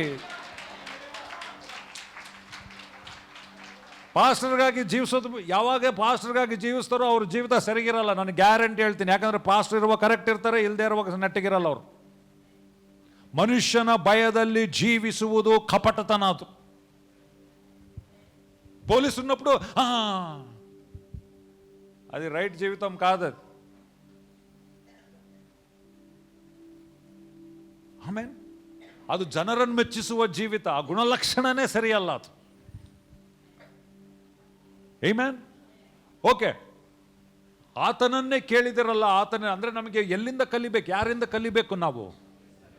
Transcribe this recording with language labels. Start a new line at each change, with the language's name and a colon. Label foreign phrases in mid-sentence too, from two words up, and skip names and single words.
Kannada: ಪಾಸ್ಟರ್ಗಾಗಿ ಜೀವಿಸೋದು, ಯಾವಾಗ ಪಾಸ್ಟರ್ಗಾಗಿ ಜೀವಿಸ್ತಾರೋ ಅವ್ರ ಜೀವಿತ ಸರಿಗಿರಲ್ಲ, ನಾನು ಗ್ಯಾರಂಟಿ ಹೇಳ್ತೀನಿ. ಯಾಕಂದ್ರೆ ಪಾಸ್ಟರ್ ಇರುವಾಗ ಕರೆಕ್ಟ್ ಇರ್ತಾರೆ, ಇಲ್ಲದೆ ಇರುವಾಗ ನೆಟ್ಟಿಗಿರಲ್ಲ ಅವರು. ಮನುಷ್ಯನ ಭಯದಲ್ಲಿ ಜೀವಿಸುವುದು ಕಪಟತನ.
Telugu: ಅದು పోలీసు ఉన్నప్పుడు అది రైట్ జీవితం కాదు.
Kannada: ಆಮೇನ್. ಅದು ಜನರನ್ನು ಮೆಚ್ಚಿಸುವ ಜೀವಿತ. ಆ ಗುಣಲಕ್ಷಣನೇ ಸರಿಯಲ್ಲ ಅದು. ಆಮೆನ್. ಓಕೆ, ಆತನನ್ನೇ ಕೇಳಿದಿರಲ್ಲ. ಆತನ ಅಂದ್ರೆ ನಮಗೆ ಎಲ್ಲಿಂದ ಕಲಿಬೇಕು? ಯಾರಿಂದ ಕಲಿಬೇಕು ನಾವು?